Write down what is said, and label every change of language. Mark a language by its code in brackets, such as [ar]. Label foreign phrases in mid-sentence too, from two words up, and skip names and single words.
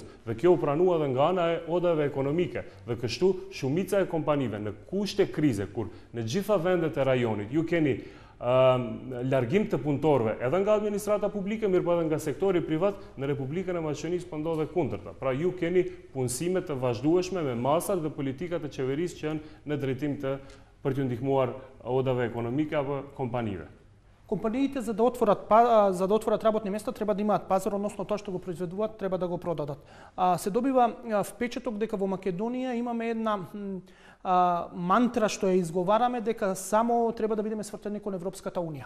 [sq] Dhe kjo u pranua dhe nga ana e odave ekonomike dhe kështu shumica e kompanive në kushte krize kur në gjitha vendet e rajonit ju keni largim të punëtorëve edhe nga administrata publike, mirë po edhe nga sektori privat, në Republikën e Maqedonisë po ndodhe kundërta. Pra ju keni punësime të vazhdueshme me masat dhe politikat e qeverisë që janë në drejtim për t'ju ndihmuar odave ekonomike apo kompanive. [mk] Компаниите за да отворат работни места треба да имаат пазар, односно тоа што го произведуваат треба да го продадат. Се добива впечаток дека во Македонија имаме една мантра што ја изговараме дека само треба да бидеме свртени кон Европската унија.